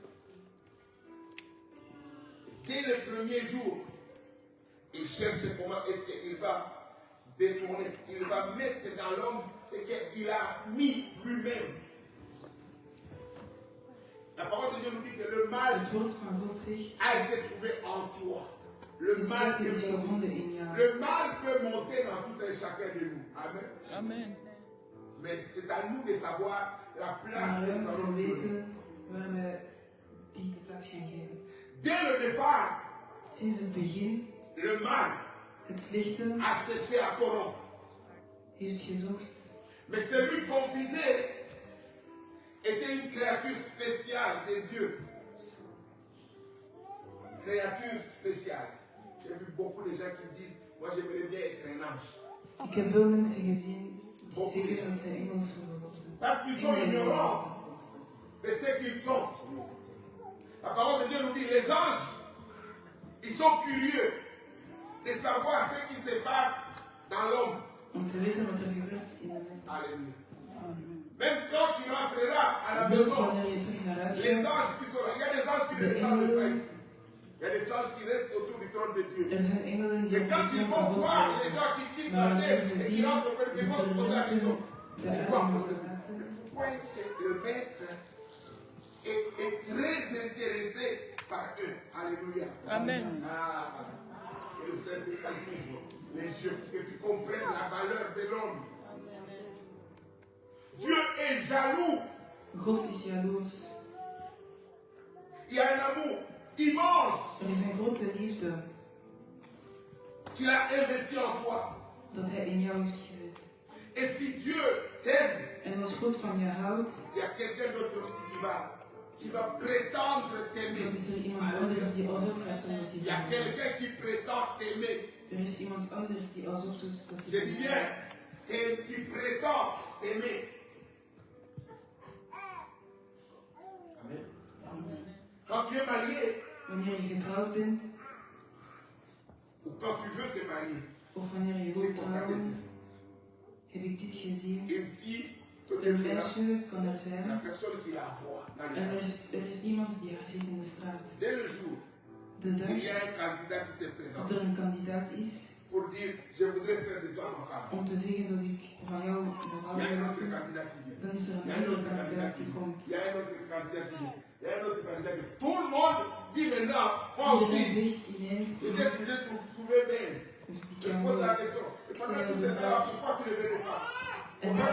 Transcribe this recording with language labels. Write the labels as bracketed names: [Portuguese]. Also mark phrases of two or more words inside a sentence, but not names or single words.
[French] Dès le premier jour, il cherche comment est-ce qu'il va détourner. Il va mettre dans l'homme ce qu'il a mis lui-même. La parole de Dieu nous dit que le mal [Dutch] Het woord van God zegt, [French] a été trouvé en toi. Le [Dutch] de [French] mal, [Dutch] slechte is [French] peut monter. [Dutch] gevonden in jou. [French] Le mal peut monter dans tout un chacun de nous. Amen. Amen. Mais c'est à nous de savoir la place [Dutch] Maar [French] que [Dutch] we [French] nous [Dutch] moeten [French] allons donner. [Dutch] weten waar we die de plaats gaan geven. [French] Dès le départ, [Dutch] Sinds het begin, [French] le mal [Dutch] het slechte [French] a cherché à corrompre. [Dutch] heeft gezocht. [French] Mais celui qu'on visait était une créature spéciale de Dieu. Créature spéciale. J'ai vu beaucoup de gens qui disent, moi j'aimerais bien être un ange. [Dutch] Ik heb veel mensen gezien die zeggen dat ze Engels willen worden. [French] Parce qu'ils sont ignorants de ce qu'ils sont. La parole de Dieu nous dit, les anges, ils sont curieux de savoir ce qui se passe dans l'homme. [Dutch] Om te weten wat er gebeurt in de mens. [French] Alléluia. Même quand tu rentreras à la [Dutch] Zelfs [French] maison, [Dutch] wanneer je terug naar huis [French] les [Dutch] gaat, [French] anges qui sont là, il y a des anges qui ne descendent pas ici. Il y a des anges qui restent autour du trône de Dieu. [Dutch] er zijn engelen die [French] Et [Dutch] op [French] quand [Dutch] de [French] ils [Dutch] troon [French] vont [Dutch] van God [French] voir les [Dutch] zitten. [French] gens qui quittent [Dutch] Maar [French] la [Dutch] wanneer [French] terre [Dutch] ze [French] et qui [Dutch] zien [French] rentrent auprès de Dieu, ils vont [Dutch] dat [French] poser [Dutch] er [French] la question. [Dutch] mensen de [French] Pourquoi [Dutch] aarde [French] poser- [Dutch] verlaten, [French] pourquoi est-ce que le maître est très intéressé par eux? Alléluia. Amen. Ah, que le Saint-Esprit ouvre les yeux pour que tu comprennes la valeur de l'homme. Dieu est jaloux. [Dutch] God is jaloers. [French] Il y a un amour immense [Dutch] Er is een grote liefde [French] qu'il a investi en toi. [Dutch] dat hij in jou heeft gezet. [French] Et si Dieu t'aime, [Dutch] En als God van je houdt, [French] il y a quelqu'un d'autre aussi qui va prétendre t'aimer. [Dutch] Dan is er iemand anders die alsof gaat doen wat [French] Il y [Dutch] hij [French] a [Dutch] doet. [French] quelqu'un qui prétend t'aimer. [Dutch] Er is iemand anders die alsof doet dat [French] Je [Dutch] hij [French] dis [Dutch] doet. [French] bien, qui prétend t'aimer. Amen. Quand tu es marié, [Dutch] Wanneer je getrouwd bent, [French] ou quand tu veux te marier, [Dutch] of wanneer je [French] j'ai [Dutch] wilt [French] constaté [Dutch] trouwen, [French] ceci. [Dutch] heb ik dit gezien. [French] Une fille peut [Dutch] Een [French] être là, [Dutch] meisje kan er [French] la [Dutch] zijn [French] personne qui la voit dans les [Dutch] en [French] rues. [Dutch] er is iemand die haar ziet in de straat. [French] Dès le jour [Dutch] De [French] où [Dutch] dag [French] il y a un candidat qui se [Dutch] dat [French] présente [Dutch] er een kandidaat is [French] pour dire je voudrais faire de toi ma femme, [Dutch] om te zeggen dat ik van jou een vrouw [French] il y a [Dutch] wil [French] un autre [Dutch] maken, [French] candidat qui vient. [Dutch] dan is er [French] Il y [Dutch] een [French] a un [Dutch] andere [French] autre candidat [Dutch] kandidaat [French] qui [Dutch] die [French] vient. [Dutch] komt. [French] Il y a un autre candidat qui vient. Il y a un autre candidat qui vient. Tout le monde dit maintenant, moi [Dutch] Iedereen [French] aussi, [Dutch] zegt ineens, [French] peut-être que j'ai trouvé bien. [Dutch] of die [French] Je [Dutch] kan [French] pose la [Dutch] wel. [French] question. Et [Dutch] Ik [French] pendant [Dutch] stel [French] tout [Dutch] jou [French] ce [Dutch] de [French] temps-là, [Dutch] vraag. [French] pourquoi tu ne venais pas? [Dutch] En [French] Parce